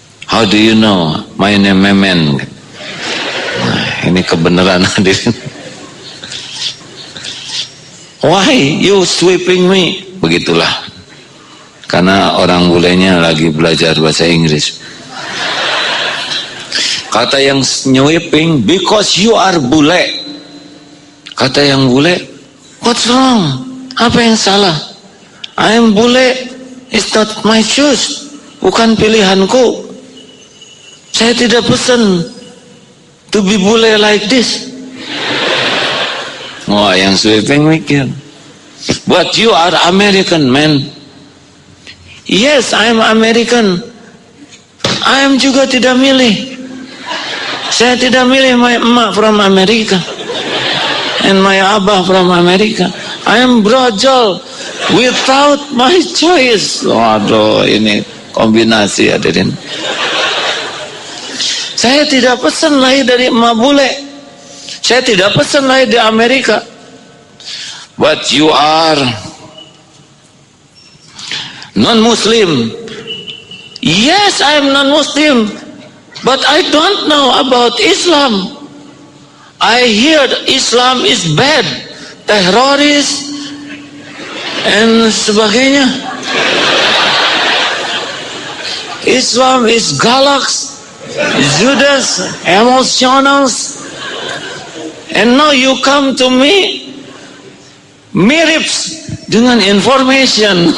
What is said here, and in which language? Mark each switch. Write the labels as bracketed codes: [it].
[en] How do you know my name is Man?" [id] Nah, ini kebenaran hadirin. [en] "Why you sweeping me?" [id] Begitulah. Karena orang bulenya lagi belajar bahasa Inggris. Kata yang sweeping, [en] "Because you are [id] bule." Kata yang bule, [en] "What's wrong? [id] Apa yang salah? [en] I am [id] bule. [en] It's not my choice. [id] Bukan pilihanku. Saya tidak pesan [en] to be bule like this." [id] Wah, yang sweeping mikir, [en] "But you are American, man." "Yes, I am American. I am [id] juga tidak milih. Saya tidak milih [en] my emak from America and my abah from America. I am brojol without my choice." [id] Waduh, ini kombinasi ya, hadirin. "Saya tidak pesan lahir dari emak bule. Saya tidak pesan lahir di Amerika. [en] But you are non-Muslim." "Yes, I am non-Muslim. But I don't know about Islam. I hear Islam is bad. [id] Teroris and sebagainya. [en] Islam is galaxy. Judas, emotionals, and now you come to me [id] mirip dengan [en] information."